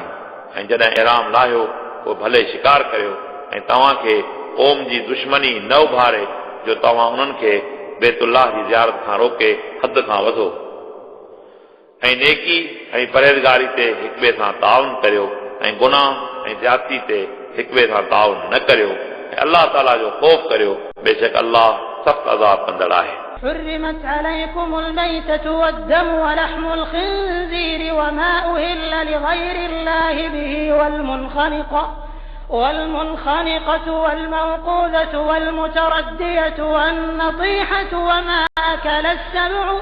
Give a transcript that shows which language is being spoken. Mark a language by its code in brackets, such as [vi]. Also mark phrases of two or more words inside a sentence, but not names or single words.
[sd] ऐं जॾहिं इहराम लाहियो पोइ भले शिकार करियो ऐं तव्हांखे क़ौम जी दुश्मनी न उभारे जो तव्हां उन्हनि खे बैतुल्लाह जी ज़ियारत खां रोके हद खां वधो ऐं नेकी ऐं परहेज़गारी ते हिक ॿिए सां ताउन करियो ऐं गुनाह ऐं ज़्यादती ते हिक ॿिए सां ताउन न करियो ऐं अल्लाह ताला जो ख़ौफ़ करियो। बेशक अल्लाह सख़्त अज़ाब कंदड़ आहे। [ar] حرمت عليكم الميتة والدم ولحم الخنزير وما أهل لغير الله به والمنخنقة والموقوذة والمتردية والنطيحة وما أكل السبع